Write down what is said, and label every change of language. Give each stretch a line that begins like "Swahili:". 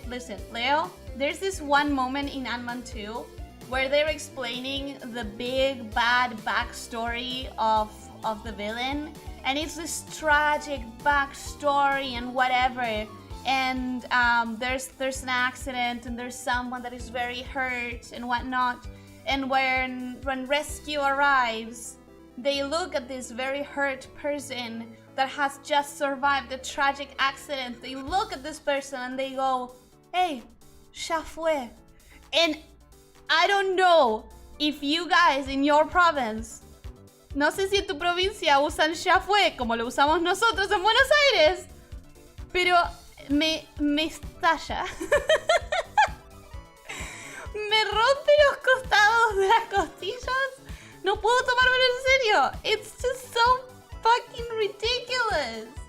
English: Listen, Leo, there's this one moment in Ant-Man 2 where they're explaining the big bad backstory of the villain, and it's this tragic backstory and whatever, and there's an accident and there's someone that is very hurt and whatnot, and when rescue arrives, they look at this very hurt person that has just survived a tragic accident. They look at this person and they go, hey,
Spanish: ya fue.
English: And I don't know if you guys in your province,
Spanish: no sé si en tu provincia usan ya fue como lo usamos nosotros en Buenos Aires, pero me estalla. Me rompe los costados de las costillas. No puedo tomármelo en serio.
English: It's just so fucking ridiculous.